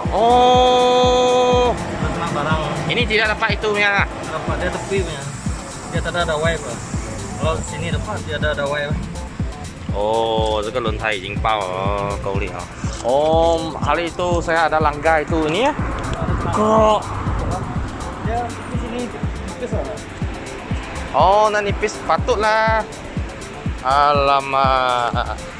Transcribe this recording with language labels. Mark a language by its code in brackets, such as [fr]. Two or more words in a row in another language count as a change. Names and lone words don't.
[ms] Oh. Kena barang. Ini tidak dapat itu punya. Dapat dia tepi punya. Dia tidak ada wipe. Kalau sini depan dia ada wipe. [zh] 哦，这个轮胎已经爆了，够力啊！ [ms] 哦 ，hari itu saya ada langgar itu ini ya. Kok? Dia di sini tipis lah. Oh, nah nipis patutlah. Alamak.